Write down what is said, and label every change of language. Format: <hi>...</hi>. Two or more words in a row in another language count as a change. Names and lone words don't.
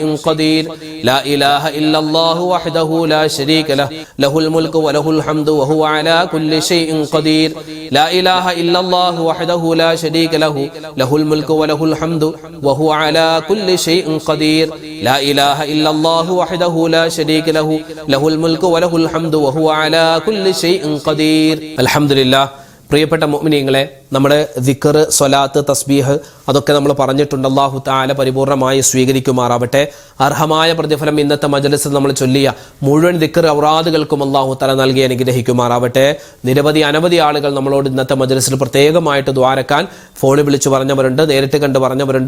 <ar>قدير لا إله إلا الله وحده لا شريك له له الملك وله الحمد وهو على كل شيء قدير لا إله إلا الله وحده لا شريك له له الملك وله الحمد وهو على كل شيء قدير لا إله إلا الله وحده لا شريك له له الملك وله الحمد وهو على كل شيء قدير الحمد لله.</ar> <ml>പ്രിയപ്പെട്ട മുഅ്മിനീങ്ങളെ, നമ്മുടെ ദിക്ർ, സ്വലാത്ത്, തസ്ബീഹ് അതൊക്കെ നമ്മൾ പറഞ്ഞിട്ടുണ്ട്. അല്ലാഹു തആല പരിപൂർണമായി സ്വീകരിക്കുമാറാവട്ടെ. അർഹമായ പ്രതിഫലം ഇന്നത്തെ മജ്‌ലിസിൽ നമ്മൾ ചൊല്ലിയ മുഴുവൻ ദിക്ർ ഔറാദുകൾക്കും അല്ലാഹു തആല നൽകി അനുഗ്രഹിക്കുമാറാവട്ടെ. അനവധി ആളുകൾ നമ്മളോട് ഇന്നത്തെ മജ്‌ലിസിൽ പ്രത്യേകമായിട്ട് ദുആരക്കാൻ ഫോണിൽ വിളിച്ചു പറഞ്ഞവരുണ്ട്, നേരിട്ട് കണ്ട് പറഞ്ഞവരുണ്ട്.</ml>